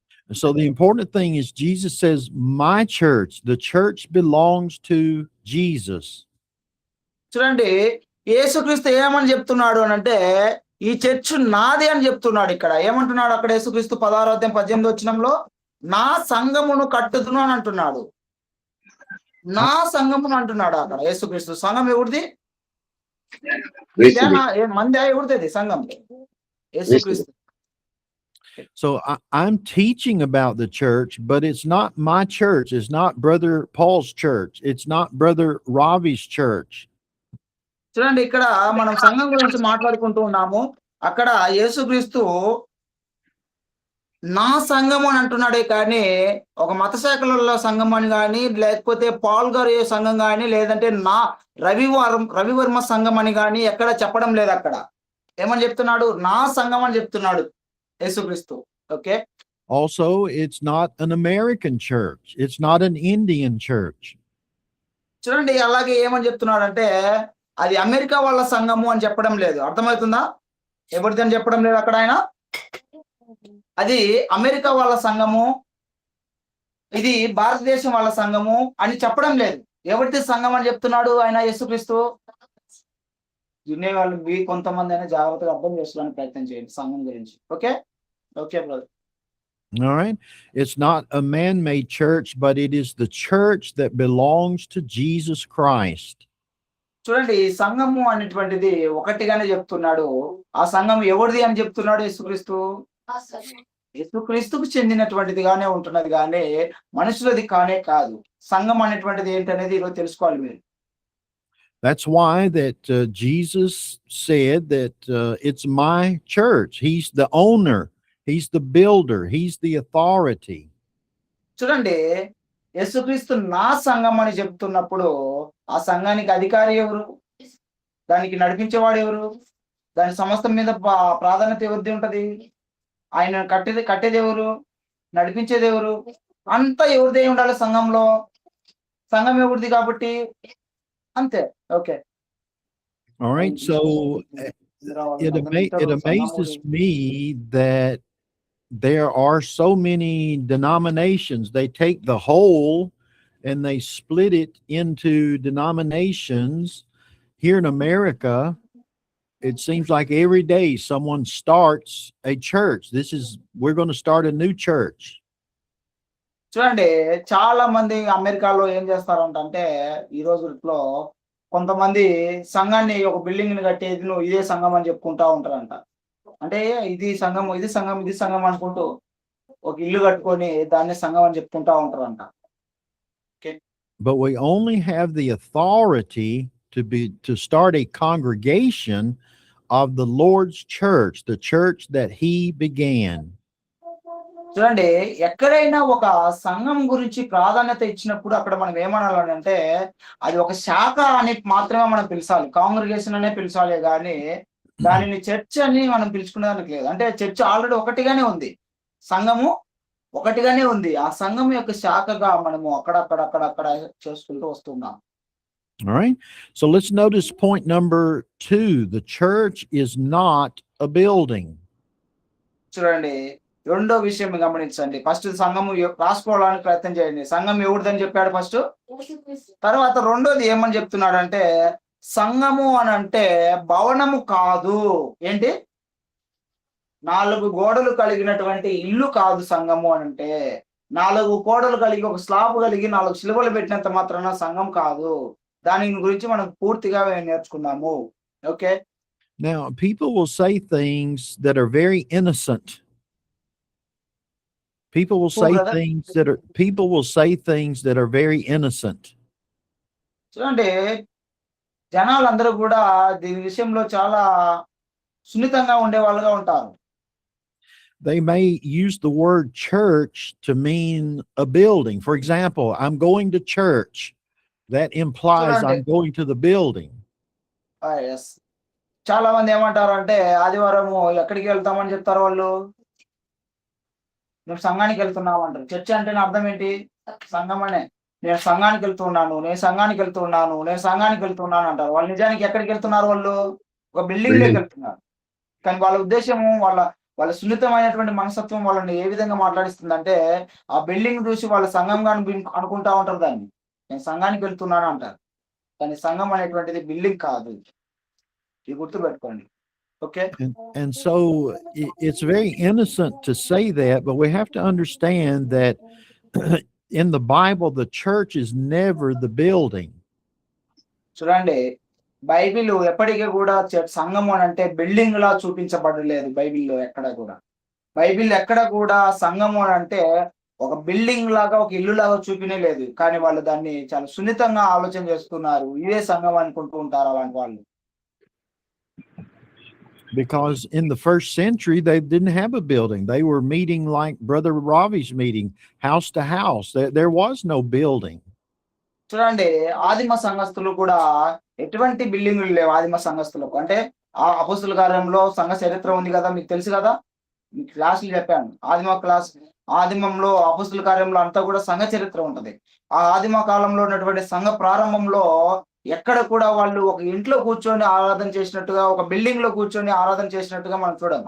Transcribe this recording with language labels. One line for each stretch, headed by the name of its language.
English: So the important thing is Jesus says, my church, the church belongs to Jesus.
Telugu: చూడండి, యేసుక్రీస్తు ఏమని చెప్తున్నాడు అని అంటే, ఈ చర్చ్ నాది అని చెప్తున్నాడు. ఇక్కడ ఏమంటున్నాడు అక్కడ యేసుక్రీస్తు 16వ అధ్యాయం 18వ వచనంలో, నా సంఘమును కట్టుదును అని అంటున్నాడు. నా సంఘమును అంటున్నాడు అక్కడ యేసుక్రీస్తు. సంఘం ఎవరిది? క్రీస్తుది. మంది ఎవరిది సంఘం? యేసుక్రీస్తు.
English: So I'm teaching about the church, but it's not my church. It's not Brother Paul's church. It's not Brother Ravi's church.
Telugu: చూడండి, ఇక్కడ మనం సంఘం గురించి మాట్లాడుకుంటూ ఉన్నాము. అక్కడ యేసుక్రీస్తు నా సంఘం అని అంటున్నాడే కానీ ఒక మత శాఖల సంఘం అని కానీ, లేకపోతే పాల్ గారి సంఘం కానీ, లేదంటే నా రవివర్మ సంఘం అని కానీ ఎక్కడ చెప్పడం లేదు. అక్కడ ఏమని చెప్తున్నాడు? నా సంఘం అని చెప్తున్నాడు యేసుక్రీస్తు. Okay.
English: Also, it's not an American church. It's not an Indian church.
Telugu: చూడండి, అలాగే ఏమని చెప్తున్నాడు అంటే, అది అమెరికా వాళ్ళ సంఘము అని చెప్పడం లేదు. అర్థమవుతుందా? ఎవరిది అని చెప్పడం లేదు అక్కడ ఆయన. అది అమెరికా వాళ్ళ సంఘము, ఇది భారతదేశం వాళ్ళ సంఘము అని చెప్పడం లేదు. ఎవరిది సంఘం అని చెప్తున్నాడు ఆయన యేసుక్రీస్తు? వినే వాళ్ళు కొంతమంది అయినా జాగ్రత్తగా అర్థం చేసుకోవడానికి ప్రయత్నం చేయండి సంఘం గురించి. Okay. Okay brother.
English: All right. It's not a man-made church, but it is the church that belongs to Jesus Christ.
Telugu: చూడండి, ఈ సంఘము అనేటువంటిది ఒకటిగానే చెప్తున్నాడు. ఆ సంఘం ఎవరిది అని చెప్తున్నాడు యేసుక్రీస్తు? యేసుక్రీస్తుకు చెందినటువంటిదిగానే ఉంటున్నది కానీ మనుషులది కానే కాదు. సంఘం అనేటువంటిది ఏంటనేది ఈరోజు తెలుసుకోవాలి మీరు.
English: That's why that Jesus said that it's my church. He's the owner. He's the builder. He's the authority.
Telugu: చూడండి, యేసుక్రీస్తు నా సంఘం అని చెప్తున్నప్పుడు ఆ సంఘానికి అధికారి ఎవరు? దానికి నడిపించేవాడు ఎవరు? దాని సమస్తం మీద ప్రాధాన్యత ఎవరిది ఉంటది? ఆయన కట్టేది ఎవరు? నడిపించేది ఎవరు? అంతా ఎవరిదే ఉండాలి సంఘంలో. సంఘం ఎవరిది కాబట్టి అంతే. Okay.
English: All right. So it amazes me that there are so many denominations. They take the whole and they split it into denominations. Here in America, it seems like every day someone starts a church. We're going to start a new church.
Telugu: చూడండి, చాలా మంది అమెరికాలో ఏం చేస్తారంటే ఈ రోజుల్లో కొంతమంది సంఘాన్ని ఒక బిల్డింగ్ ని కట్టేది నువ్వు ఇదే సంఘం అని చెప్పుకుంటా ఉంటారంట. అంటే ఇది సంఘం, ఇది సంఘం, ఇది సంఘం అనుకుంటూ ఒక ఇల్లు కట్టుకొని దాన్ని సంఘం అని చెప్పుకుంటా ఉంటారంట.
English: But we only have the authority to start a congregation of the Lord's church, the church that he began.
Telugu: చూడండి, ఎక్కడైనా ఒక సంఘం గురించి ప్రాధాన్యత ఇచ్చినప్పుడు అక్కడ మనం ఏమనాలని అంటే అది ఒక శాఖ అని మాత్రమే మనం పిలిచాలి. కాంగ్రిగేషన్ అనే పిలిచాలి కానీ దానిని చర్చ్ అని మనం పిలుచుకునేదానికి లేదు. అంటే చర్చ్ ఆల్రెడీ ఒకటిగానే ఉంది, సంఘము ఒకటిగానే ఉంది. ఆ సంఘం యొక్క శాఖగా మనము అక్కడ చేసుకుంటూ వస్తున్నాం.
English: All right. So let's notice point number 2. The church is not a building.
Telugu: చూడండి, రెండో విషయం గమనించండి. ఫస్ట్ సంఘము రాసుకోవడానికి ప్రయత్నం చేయండి. సంఘం ఎవరిదని చెప్పాడు ఫస్ట్. తర్వాత రెండోది ఏమని చెప్తున్నాడు అంటే సంఘము అని అంటే భవనము కాదు. ఏంటి? 4 గోడలు కలిగినటువంటి ఇల్లు కాదు సంఘము అని అంటే. 4 గోడలు కలిగి ఒక స్లాబ్ కలిగి 4 శిలువలు పెట్టినంత మాత్రాన సంఘం కాదు. దాని గురించి మనం పూర్తిగా నేర్చుకుందాము. Okay.
English: Now, people will say things that are very innocent. People will say things that are very innocent.
Telugu: చూడండి, జనాలందరూ కూడా దీని విషయంలో చాలా సున్నితంగా ఉండే వాళ్ళుగా ఉంటారు.
English: they may use the word church to mean a building. For example, I'm going to church. That implies
Telugu: చూడండి
English: I'm going to the building.
Telugu: Yes చాలా మంది ఏమంటారంటే ఆదివారము ఎక్కడికి వెళ్తామని చెప్తారు వాళ్ళు, మేము సంఘానికి వెళ్తున్నాం అంటారు. చర్చ్ అంటే అర్థం ఏంటి? సంఘం అనే. నేను సంఘానికి వెళ్తున్నాను, నేను సంఘానికి వెళ్తున్నాను, నేను సంఘానికి వెళ్తున్నాను అంటారు. వాళ్ళు నిజానికి ఎక్కడికి వెళ్తున్నారు? వాళ్ళు ఒక బిల్డింగ్ లోకి వెళ్తున్నారు. కానీ వాళ్ళ ఉద్దేశము, వాళ్ళ వాళ్ళ సున్నితమైనటువంటి మనస్తత్వం వాళ్ళని ఏ విధంగా మాట్లాడిస్తుందంటే, ఆ బిల్డింగ్ చూసి వాళ్ళ సంఘంగా అనుకుంటా ఉంటారు దాన్ని. నేను సంఘానికి వెళ్తున్నాను అంటారు. కానీ సంఘం అనేటువంటిది బిల్డింగ్ కాదు. ఇది గుర్తుపెట్టుకోండి. Okay.
English: And so it's very innocent to say that, but we have to understand that in the Bible, the church is never the building.
Telugu: చూడండి, బైబిల్ ఎప్పటికీ కూడా సంఘం అని అంటే బిల్డింగ్ లా చూపించబడలేదు. బైబిల్లో ఎక్కడ కూడా, బైబిల్ ఎక్కడ కూడా సంఘము అని అంటే ఒక బిల్డింగ్ లాగా, ఒక ఇల్లు లాగా చూపినే లేదు. కానీ వాళ్ళు దాన్ని చాలా సున్నితంగా ఆలోచన చేస్తున్నారు. ఇదే సంఘం అనుకుంటూ ఉంటారు అలాంటి వాళ్ళు.
English: Because in the first century, they didn't have a building. They were meeting like Brother Ravi's meeting, house to house. There was no building.
Telugu: చూడండి, ఆదిమ సంఘస్థులు కూడా ఎటువంటి బిల్డింగులు లేవు. ఆదిమ సంఘస్థులకు అంటే ఆ అపోస్తుల కార్యంలో సంఘ చరిత్ర ఉంది కదా, మీకు తెలుసు కదా, మీకు క్లాసులు చెప్పాను. ఆదిమంలో అపోస్తుల కార్యంలో అంతా కూడా సంఘ చరిత్ర ఉంటది. ఆ ఆదిమ కాలంలో ఉన్నటువంటి సంఘ ప్రారంభంలో ఎక్కడ కూడా వాళ్ళు ఒక ఇంట్లో కూర్చొని ఆరాధన చేసినట్టుగా, ఒక బిల్డింగ్ లో కూర్చొని ఆరాధన చేసినట్టుగా మనం చూడం.